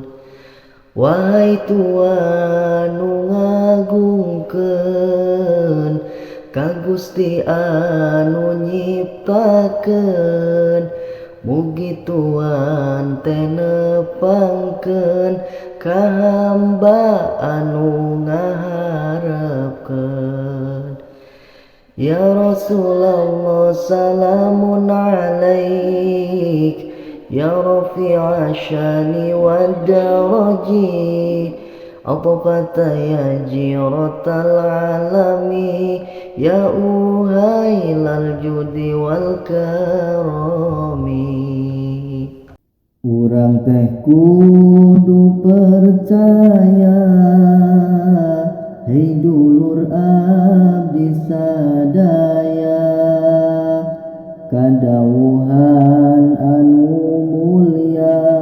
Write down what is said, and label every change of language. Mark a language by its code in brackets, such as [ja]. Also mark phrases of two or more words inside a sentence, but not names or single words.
[su] Wahai Tuhan nu ngagungkeun, ka Gusti anu nyiptakeun, mugi Tuhan teh nepangkeun ka hamba anu ngaharepkeun. [ar] يا رسول الله سلام عليك، يا رفيع الشان والدرج، عطفة يا جيرة العالم، يا أهيل الجود والكرم. [su] Urang teh kudu percaya, hei dulur abdi sadaya, kadawuhan anu mulia,